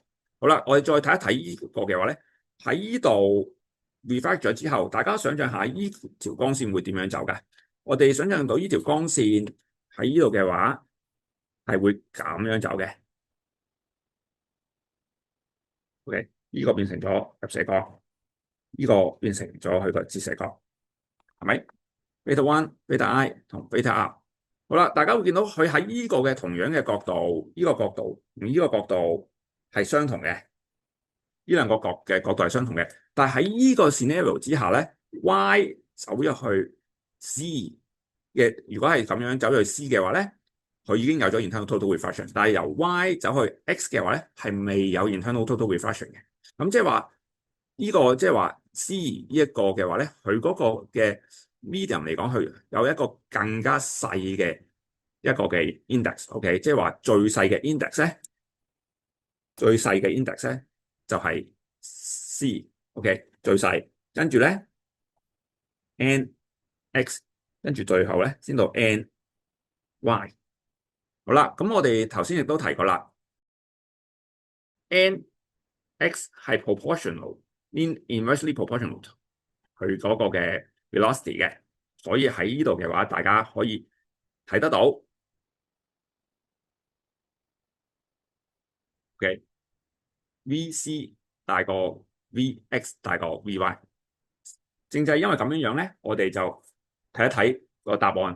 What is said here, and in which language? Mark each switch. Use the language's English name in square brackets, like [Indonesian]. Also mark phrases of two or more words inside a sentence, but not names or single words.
[Cantonese] 好啦，我哋再睇一睇呢個嘅話咧，喺呢度 reflect 咗之後，大家想象下呢條光線會點樣走㗎？我哋想象到呢條光線喺呢度嘅話，係會咁樣走嘅。OK，呢個變成咗入射角，呢個變成咗佢個折射角，係咪？ [English] beta one、beta I 同 beta R。 [Cantonese] 好啦，大家會見到佢喺呢個嘅同樣嘅角度，呢個角度同呢個角度係相同嘅，呢兩個角度係相同嘅。但係喺呢個 scenario 之下咧，Y 走入去 C 嘅，如果係咁樣走入去 C 嘅話咧，佢已經有咗 [English] internal total refraction。 [Cantonese] 但係由 Y 走去 X 嘅話咧，係未有 [English] internal total refraction [Cantonese] 嘅。咁即係話呢個即係話 C 呢一個嘅話咧，佢嗰個嘅 medium 嚟講，佢有一個更加細嘅一個嘅 index，OK，即係話最細嘅 index 咧，最細嘅 index 咧就係 C，OK，最細，跟住咧 N、X，跟住最後咧先到 N、Y。好啦，咁我哋頭先亦都提過啦，N、X 係 proportional， [English] inversely proportional [Cantonese] 佢嗰個嘅 velocity 嘅，所以喺呢度嘅話，大家可以睇得到，OK，VC 大過 VX 大過 VY，正就係因為咁樣樣咧，我哋就睇一睇個答案。